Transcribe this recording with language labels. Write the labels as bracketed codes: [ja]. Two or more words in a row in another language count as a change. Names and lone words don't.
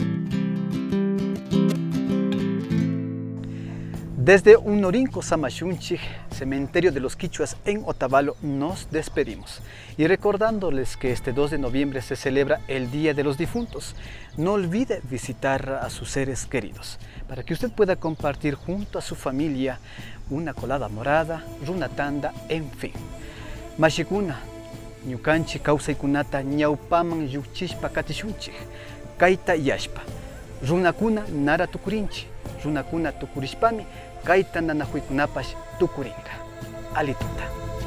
[es] Desde Unorinco Samashunchik, cementerio de los Quichuas en Otavalo, nos despedimos. Y recordándoles que este 2 de noviembre se celebra el Día de los Difuntos, no olvide visitar a sus seres queridos, para que usted pueda compartir junto a su familia una colada morada, runatanda, en fin. [qu] Mashikuna, ñukanchi kawsaykunata ñawpaman llukchishpa katishunchik, kayta yashpa. Runakuna nara tukurinchi, runakuna tukurishpami kayta nanakuykunapash tukurinka. Alituta.